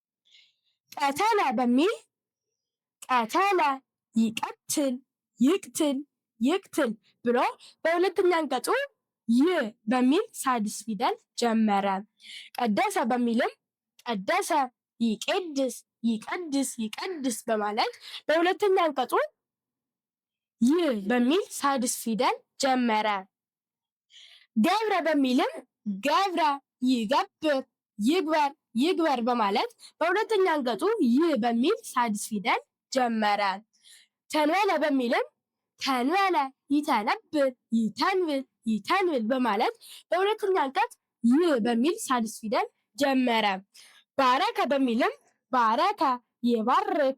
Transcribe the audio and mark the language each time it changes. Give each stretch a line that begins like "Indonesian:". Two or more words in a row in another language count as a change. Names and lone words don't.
Amharic: ቀተለ በሚል
Geez: ቀተለ፣ ይቀትል፣ ይቅትል፣ ይቅትል
Amharic: ብሎ በሁለተኛ አንቀጹ ይ በሚል ሳድስ ፊደል ጀመረ። ቀደሰ በሚልም
Geez: ቀደሰ፣ ይቄድስ፣ ይቀድስ፣ ይቀድስ
Amharic: በማለት በሁለተኛ አንቀጹ ይ በሚል ሳድስ ፊደል ጀመረ። ገብረ በሚልም
Geez: ገብረ፣ ይገብር፣ ይግበር፣ ይግበር
Amharic: በማለት በሁለተኛ አንቀጹ ይ በሚል ሳድስ ፊደል ጀመረ። ተንበለ በሚልም
Geez: ተንበለ፣ ይተነብር፣ ይተንብል፣ ይተንብል
Amharic: በማለት በሁለተኛ አንቀጽ ይ በሚል ሳድስ ፊደል ጀመረ። ባረከ በሚልም
Geez: ባረከ፣ ይባርክ፣